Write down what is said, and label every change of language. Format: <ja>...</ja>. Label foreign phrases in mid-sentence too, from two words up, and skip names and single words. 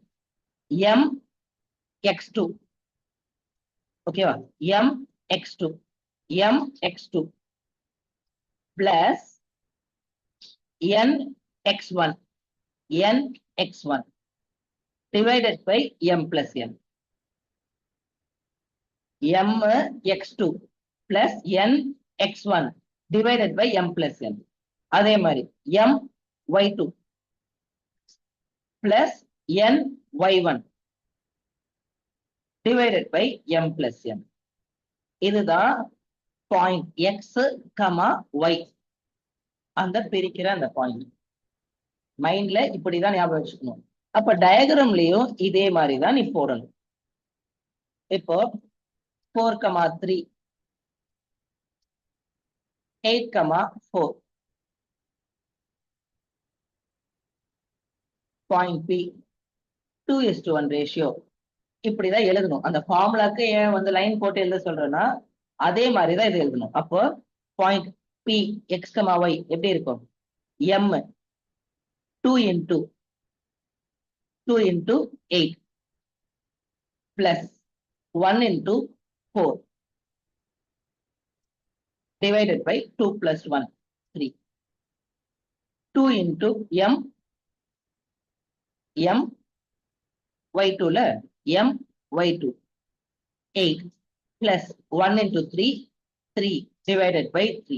<ta>m x2, ஓகேவா?</ta> <en>m x2, m x2 பிளஸ் n x1, n x1 divided by m plus n. m x2 plus n x1 divided by m plus n.</en> <ta>அதே மாதிரி</ta> <en>m y2 plus n y1 divided by m plus n.</en> <ta>இதுதான் பாயிண்ட் x, y அந்த பிரிக்கிற அந்த பாயிண்ட். மைண்ட்ல இப்படிதான் ஞாபகம் வச்சுக்கணும். அப்ப டயக்ராம்லயும் இதே மாதிரிதான் நீ போடணும். இப்போ 4, 3, 8, 4 பாயிண்ட் பி 2:1 ரேஷியோ இப்படிதான் எழுதணும். அந்த ஃபார்முலாக்கு ஏன் வந்து லைன் போட்டு எழுத சொல்றேன்னா அதே மாதிரிதான் இது எழுதணும். அப்போ பாயிண்ட் பி x, y எப்படி இருக்கும்?</ta> <en>m 2 into 8 plus 1 into 4 divided by 2 plus 1, 3. 2 into m y2 ல m y2 8 plus 1 into 3, 3 divided by 3.</en>